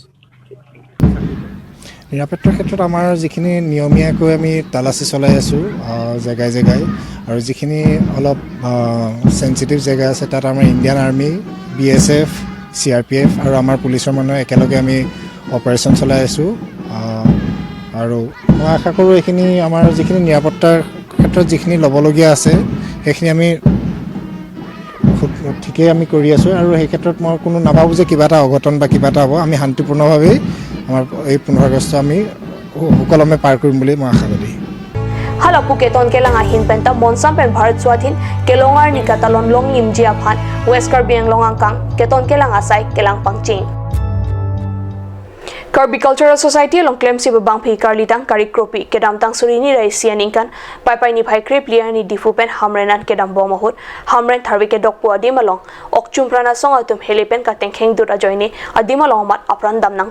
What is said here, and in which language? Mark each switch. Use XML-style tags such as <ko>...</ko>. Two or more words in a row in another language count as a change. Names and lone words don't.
<as>নিৰাপত্তাৰ ক্ষেত্ৰত আমাৰ যিখিনি নিয়মীয়াকৈ আমি তালাচি চলাই আছো জায়গায় জায়গায় আৰু যিখিনি অলপ সেনসিটিভ জায়গা আছে তাত আমাৰ ইণ্ডিয়ান আৰ্মি বিএসএফ CRPF আৰু আমাৰ পুলিচৰ মানুহ একেলগে আমি অপাৰেচন চলাই আছো আৰু মই আশা কৰোঁ এইখিনি আমাৰ যিখিনি নিৰাপত্তাৰ ক্ষেত্ৰত যিখিনি ল'বলগীয়া আছে সেইখিনি আমি ঠিকই আমি কৰি আছো আৰু এই ক্ষেত্ৰত মই কোনো নাভাবো যে কিবা এটা অঘটন বা কিবা এটা হ'ব আমি শান্তিপূৰ্ণভাৱে আমাৰ এই 15 আগষ্ট আমি সুকলমে পাৰ কৰিম বুলি মই আশাবাদী</as> <mjw>Halapu keton kelang ahin penta monsam pen Bharat Swadhin Kelongar ni Katalon long imji aphan West Karbi Anglong angkang keton kelang asai kelang pangching Karbi Cultural Society long claim si babang phi karlitang kari kropi kedam tang surini rai sian ingkan pai ni phai krep liar ni difupen hamrenan kedam bomahut hamren tharwi ke dokpu adimalong okchum prana song atum helipen ka tengkheng dura joini adimalong mat apran dam nang</mjw>